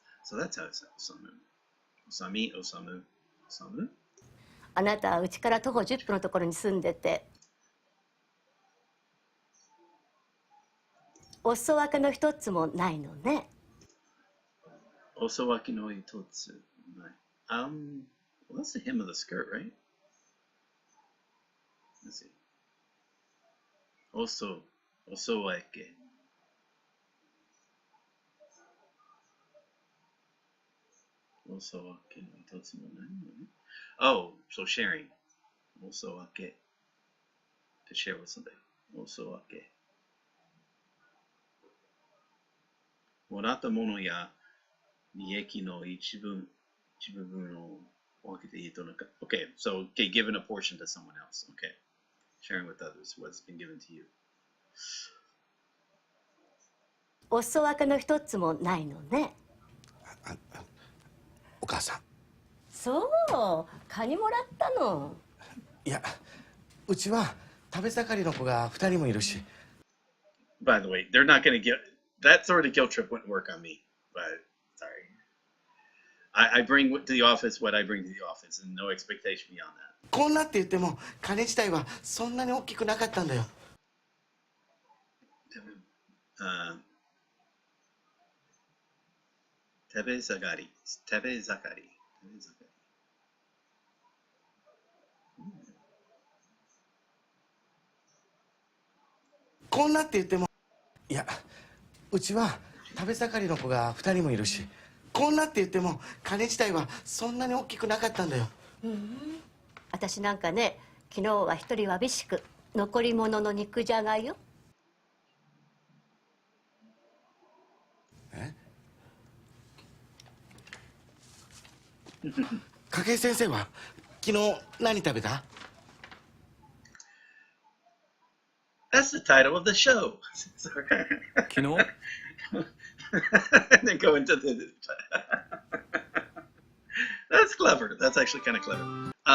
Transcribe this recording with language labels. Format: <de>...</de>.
<en>So that's how it's Osamu. Osami, Osamu, Osamu.</en> <ja>あなたはうちから徒歩10分のところに住んでて、お裾分けの一つもないのね。 Osawaki no itotsu.</ja> <en>Well, that's the hem of the skirt, right? Let's see. Osowake.</en> <ja>Osowake no itotsu mo nai no ne.</ja> <en>Oh, so sharing. Osowake. To share with somebody. Osowake.</en> <ja>もらったものや利益の一部分を分けていいとなんか。</ja> <en>Okay, so giving a portion to someone else. Okay, sharing with others what's been given to you.</en> <ja>お裾分けの一つもないのね。お母さん。そう、カニもらったの。いや、うちは食べ盛りの子が2人もいるし。</ja> <en>By the way, they're not going to get that sort of guilt trip wouldn't work on me. But sorry, I bring to the office what I bring to the office, and no expectation beyond that.</en> <ja>こんなって言っても金自体はそんなに大きくなかったんだよ。食べ盛り。こんなって言っても、いや、うちは食べ盛りの子が2人もいるし、こんなって言っても金自体はそんなに大きくなかったんだよ。私なんかね、昨日は一人わびしく残り物の肉じゃがよ。筧先生は昨日何食べた</ja> <en>？That's the title of the show.</en> <ja>昨日</ja> <en>And then go into the. That's clever. That's actually kind of clever.</en>